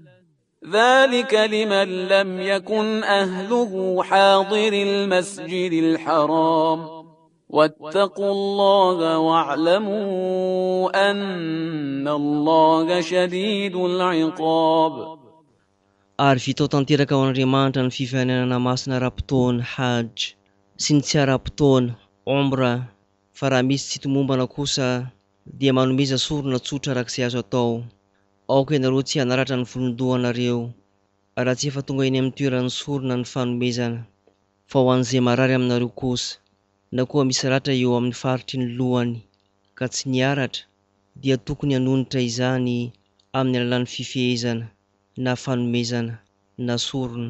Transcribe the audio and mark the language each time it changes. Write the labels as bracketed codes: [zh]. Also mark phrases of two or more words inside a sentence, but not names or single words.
[ar] ذلك لمن لم يكن أهله حاضر المسجد الحرام واتقوا الله واعلموا أن الله شديد العقاب. [mg] Ary vitao tanteraka ao Andriamanitra ny fifaninana masina ara-potoana hajj sy ny tsy ara-potoana omra, fa raha misy tsy tomombana kosa dia manomeza sorona tsotra arak'izay azo atao. Aoka ianareo tsy hanaratra ny volondohanareo raha tsy efa tonga eny amin'ny toeran'ny sorona ny fanomezana, fa ho an'izay marary aminareo kosa na koa misy ratra eo amin'ny faritry ny lohany ka tsy niaratra dia tokony hanonitra izany amin'ny alalan'ny fifehezana na fanomezana na sorona.